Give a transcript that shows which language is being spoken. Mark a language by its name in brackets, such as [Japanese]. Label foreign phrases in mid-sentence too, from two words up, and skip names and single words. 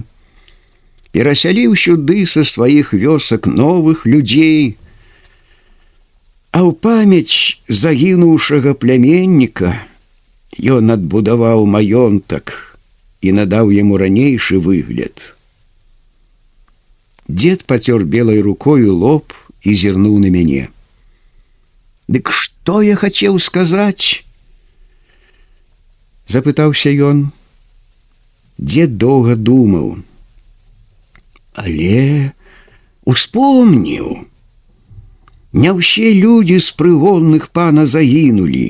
[Belarusian] Перасяліў сюды са сваіх вёсак новых людзей. А ў памяць загінуўшага пляменніка ён адбудаваў маёнтак і надаў яму ранейшы выгляд. [Russian] Дед потер белой рукою лоб [Belarusian] и зірнуў на мяне. «Дык што я хацеў сказаць?» — запытаўся ён. Дед доўга думаў, але успомніў. Не ўсе людзі з прыгонных пана загінулі.